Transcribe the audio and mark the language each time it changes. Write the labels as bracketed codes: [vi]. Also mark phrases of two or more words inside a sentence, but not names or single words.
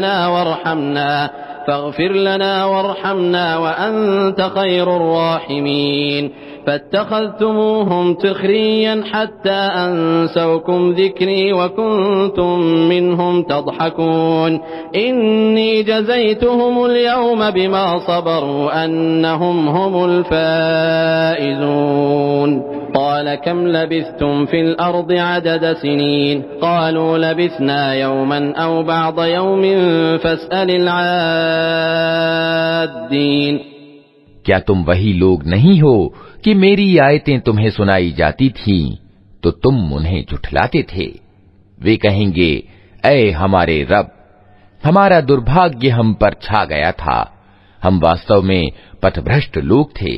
[ar] لنا وارحمنا وأنت خير الراحمين فاتخذتموهم سخريا حتى أنسوكم ذكري وكنتم منهم تضحكون إني جزيتهم اليوم بما صبروا أنهم هم الفائزون قال كم لبثتم في الأرض عدد سنين قالوا لبثنا يوما أو بعض يوم فاسأل العادين. [hi] क्या तुम वही लोग नहीं हो कि मेरी आयतें तुम्हें सुनाई जाती थीं तो तुम उन्हें झुठलाते थे? वे कहेंगे, ऐ हमारे रब, हमारा दुर्भाग्य हम पर छा गया था, हम वास्तव में पथभ्रष्ट लोग थे।